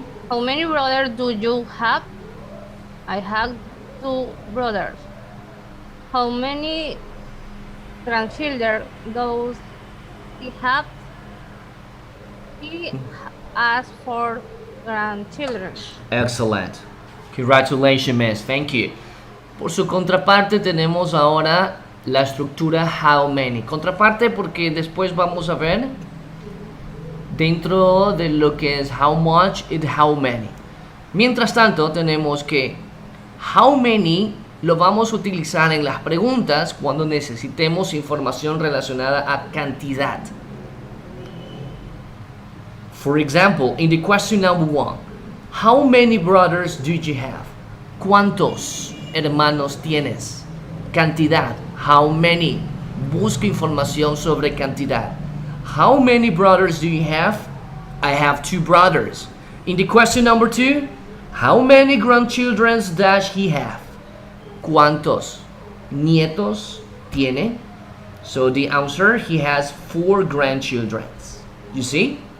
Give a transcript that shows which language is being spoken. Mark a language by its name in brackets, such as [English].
[English] How many brothers do you have? I have 2 brothers. How many grandchildren does he have? He asked for grandchildren. Excellent. Congratulations, Miss. Thank you. [Spanish] Por su contraparte tenemos ahora la estructura how many. Contraparte porque después vamos a ver dentro de lo que es how much y how many. Mientras tanto tenemos que how many lo vamos a utilizar en las preguntas cuando necesitemos información relacionada a cantidad. [English] For example, in the question number 1, how many brothers do you have? [Spanish] ¿Cuántos hermanos tienes? Cantidad, how many? Busca información sobre cantidad. [English] How many brothers do you have? I have 2 brothers. In the question number 2, how many grandchildren does he have? [Spanish] ¿Cuántos nietos tiene? [English] So the answer, he has 4 grandchildren. You see?